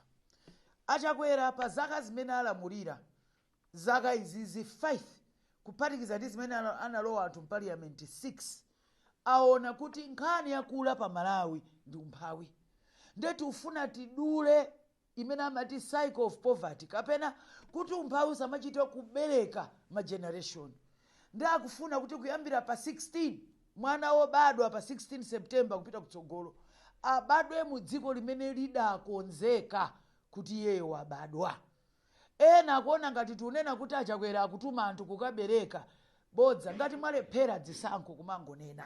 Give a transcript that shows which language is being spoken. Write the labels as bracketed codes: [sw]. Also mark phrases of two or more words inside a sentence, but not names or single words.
[ny] Achakwera pa zaka zimene alamulira zaka izizi 5 kuphatikiza ndi zimene analowa anthu mpaliyamenti 6 aona kuti nkhani yakula pa Malawi ndi umphawi. Ndiye tifuna tidule imene amati [en] cycle of poverty [ny] kapena kuti umphawi samachita kubereka ma generation. Ndiye akufuna kuti kuyambira pa 16 mwana wobadwa pa 16 September kupita kutsogolo abadwe mu dziko limene lidakonzeka kuti iye wabadwa. Ena akuona ngati tunena kuti Achakwera akutuma anthu kukabereka bodza ngati mwalephera dzisankho kumangonena.